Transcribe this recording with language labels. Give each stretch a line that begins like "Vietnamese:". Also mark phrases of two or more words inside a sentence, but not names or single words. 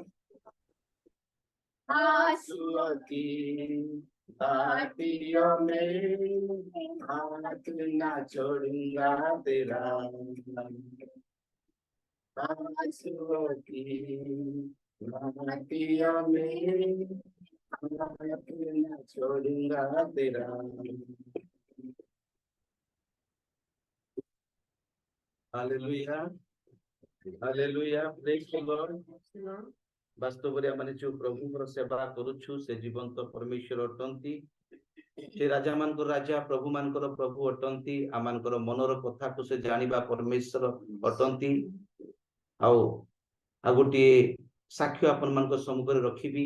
Hindi: आंसुओं की घाटियों में हाथ ना छोड़ूंगा तेरा, आंसुओं की घाटियों में हाथ ना छोड़ूंगा तेरा,
English: hallelujah hallelujah praise the lord.
Odia: ବାସ୍ତବରେ ଆମେ ଯୋଉ ପ୍ରଭୁଙ୍କର ସେବା କରୁଛୁ ସେ ଜୀବନ୍ତ ପରମେଶ୍ୱର ଅଟନ୍ତି, ସେ ରାଜା ମାନଙ୍କର ରାଜା ପ୍ରଭୁ ମାନଙ୍କର ପ୍ରଭୁ ଅଟନ୍ତି, ଆମମାନଙ୍କର ମନର କଥାକୁ ସେ ଜାଣିବା ପରମେଶ୍ୱର ଅଟନ୍ତି। ଆଉ ଆଉ ଗୋଟିଏ ସାକ୍ଷ୍ୟ ଆପଣମାନଙ୍କ ସମ୍ମୁଖରେ ରଖିବି।